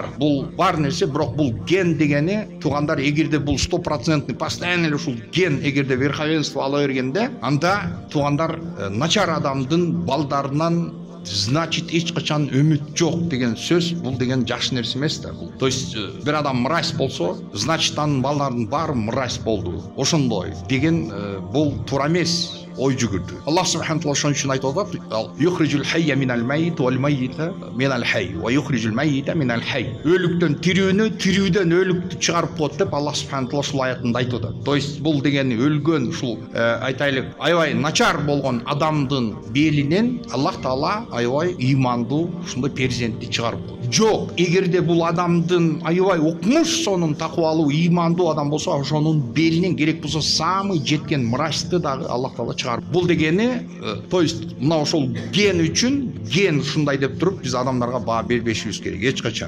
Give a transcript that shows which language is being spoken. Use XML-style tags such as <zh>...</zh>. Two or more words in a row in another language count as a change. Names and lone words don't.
<ky>Бул бар нерсе, бирок бул ген дегени туугандар эгерде бул 100% постоянно ушул ген эгерде верховенство ала бергенде, анда туугандар начар адамдын балдарынан значит эч качан үмүт жок деген сөз, бул деген жакшы нерсе эмес да.</ky> <ru>То есть</ru> <ky>бир адам мразь болсо, значит анын балдардын баары мразь болду. Ошондой деген бул туура эмес. Ой жүгүрдү.</ky> <ar>الله سبحانه وتعالى</ar> <ky>ошон үчүн айтып атат:</ky> <ar>"يخرج الحي من الميت والميت من الحي، ويخرج الميت من الحي."</ar> <ky>Өлүктөн тирүүнү, тирүүдөн өлүктү чыгарып коет деп</ky> <ar>الله سبحانه وتعالى</ar> <ky>ушул аятында айтып атат.</ky> <ru>То есть</ru> <ky>бул дегени өлгөн ушул айтайлык аябай начар болгон адамдын белинен</ky> <ar>الله تعالى</ar> <ky>аябай ыймандуу ушундай перзентти чыгарып коет. Жок, эгерде бул адамдын аябай окмуш сонун такыбалуу, ыймандуу адам болсо, ошонун белинен керек болсо самый жеткен мразьты дагы</ky> <ar>الله تعالى</ar> <ky>бул дегени,</ky> <ru>то есть</ru> <ky>мына ошол ген үчүн ген ушундай деп туруп биз адамдарга баа бербешибиз керек эч качан.</ky>